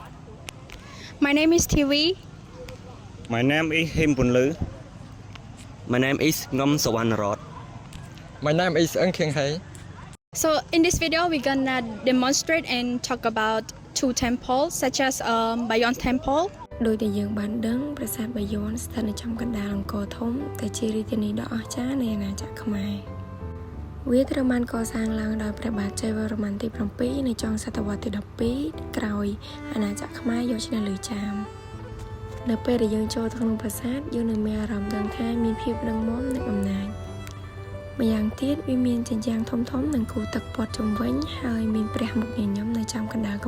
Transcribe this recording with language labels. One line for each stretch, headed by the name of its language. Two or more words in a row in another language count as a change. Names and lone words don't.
English: My name is TV. My name is Him Punlu. My name is Ngom Sawanarot. My name is Ung King Hai. So in this video, we're gonna demonstrate and talk about two temples, such as Bayon Temple.
Khmer: ដោយតែយើងបានដឹងប្រាសាទបាយ័នស្ថិតនៅចំកណ្ដាលអង្គរធំតែជារាជធានីដ៏អស្ចារ្យនៃអាណាចក្រខ្មែរវាត្រូវបានកសាងឡើងដោយព្រះបាទជ័យវរ្ម័នទី7នៅចុងសតវត្សទី12ក្រោយអាណាចក្រខ្មែរយកឈ្នះលើចាមនៅពេលដែលយើងចូលទៅក្នុងប្រាសាទយើងនឹងមានអារម្មណ៍ដឹងថាមានភាពរឹងមាំនិងអំណាចម្យ៉ាងទៀតវាមានជញ្ជាំងធំៗនិងគូទឹកព័ទ្ធជុំវិញហើយមានព្រះមុខញញឹមនៅចំកណ្ដាល